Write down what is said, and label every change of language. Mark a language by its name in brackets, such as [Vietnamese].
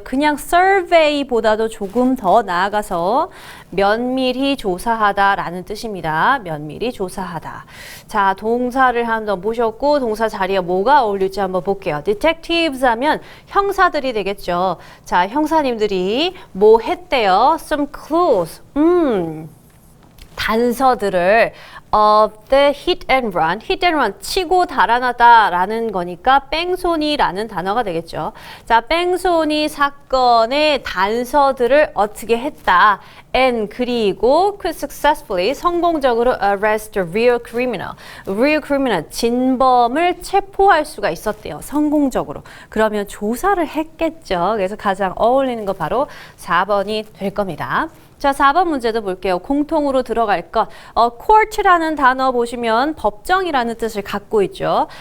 [Korean] 그냥 survey보다도 조금 더 나아가서 면밀히 조사하다라는 뜻입니다. 면밀히 조사하다. 자, 동사를 한번 보셨고 동사 자리에 뭐가 어울릴지 한번 볼게요. detectives 하면 형사들이 되겠죠. 자, 형사님들이 뭐 했대요? [English] Some clues. [Korean] 단서들을 [English] of the hit and run. [Korean] hit and run, 치고 달아나다라는 거니까 뺑소니라는 단어가 되겠죠. 자, 뺑소니 사건의 단서들을 어떻게 했다. [English] and [Korean] 그리고 [English] successfully [Korean] 성공적으로 [English] arrest the real criminal. [Korean] real criminal, 진범을 체포할 수가 있었대요. 성공적으로. 그러면 조사를 했겠죠. 그래서 가장 어울리는 거 바로 4번이 될 겁니다. 자, 4번 문제도 볼게요. 공통으로 들어갈 것. court라는 단어 보시면 법정이라는 뜻을 갖고 있죠.